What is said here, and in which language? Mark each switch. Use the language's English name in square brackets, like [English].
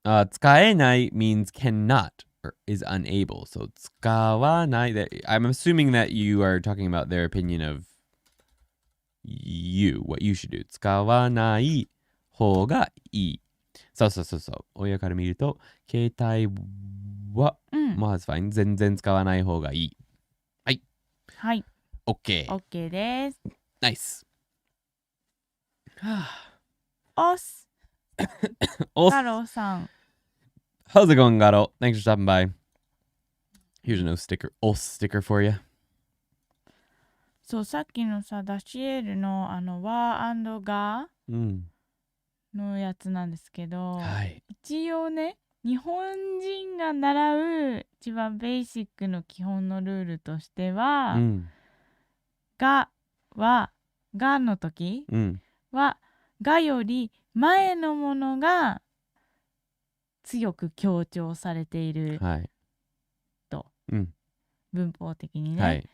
[English] 使えない means cannot or is unable. So 使わない I'm assuming that you are talking about their opinion of you, what you should do. [Japanese] 使わない方がいい。そう。親から見ると、携帯は、まあ、fine. 全然使わない方がいい。はい。OK。 OK です。 [English] Nice. [Japanese] おす。ガローさん。 [English] How's it going, Garo? Thanks for stopping by. Here's an OS sticker for you. [Japanese] そう、さっきのさ、ダシエルのワー&ガーのやつなんですけど、一応ね、日本人が習う一番ベーシックの基本のルールとしては、がは、がの時は、がより前のものが強く強調されていると、文法的にね。